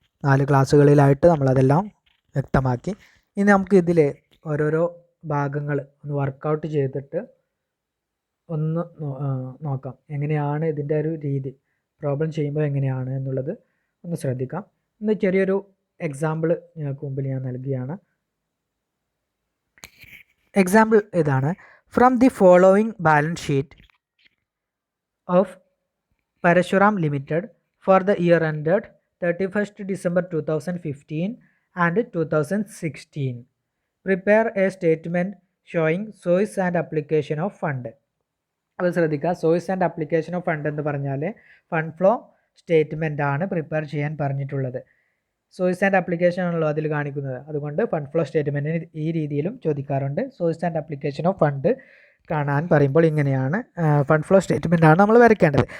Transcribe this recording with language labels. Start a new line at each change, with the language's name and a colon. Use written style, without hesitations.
Malayalam: 4 ക്ലാസ്സുകളിലായിട്ട് നമ്മളതെല്ലാം വ്യക്തമാക്കി. ഇനി നമുക്ക് ഇതിലെ ഓരോരോ ഭാഗങ്ങൾ ഒന്ന് വർക്കൗട്ട് ചെയ്തിട്ട് ഒന്ന് നോക്കാം. എങ്ങനെയാണ് ഇതിൻ്റെ ഒരു രീതി, പ്രോബ്ലം ചെയ്യുമ്പോൾ എങ്ങനെയാണ് എന്നുള്ളത് ഒന്ന് ശ്രദ്ധിക്കാം. ഇന്ന് ചെറിയൊരു എക്സാമ്പിൾ നിങ്ങൾക്ക് മുമ്പിൽ ഞാൻ നൽകുകയാണ്. എക്സാമ്പിൾ ഇതാണ്.
English: From the following balance sheet of Parashuram Limited for the year ended 31st December 2015 and 2016, prepare a statement showing source and application of fund.
Malayalam: അത് ശ്രദ്ധിക്കുക, source and application of fund എന്ന് പറഞ്ഞാൽ fund flow statement ആണ് prepare ചെയ്യാൻ പറഞ്ഞിട്ടുള്ളത്. Source and application ആണല്ലോ അതിൽ കാണിക്കുന്നത്. അതുകൊണ്ട് ഫണ്ട് ഫ്ലോ സ്റ്റേറ്റ്മെൻറ്റിന് ഈ രീതിയിലും ചോദിക്കാറുണ്ട്. Source and application of fund കാണാൻ പറയുമ്പോൾ ഇങ്ങനെയാണ് ഫണ്ട് ഫ്ലോ സ്റ്റേറ്റ്മെൻ്റ് ആണ് നമ്മൾ വരയ്ക്കേണ്ടത്.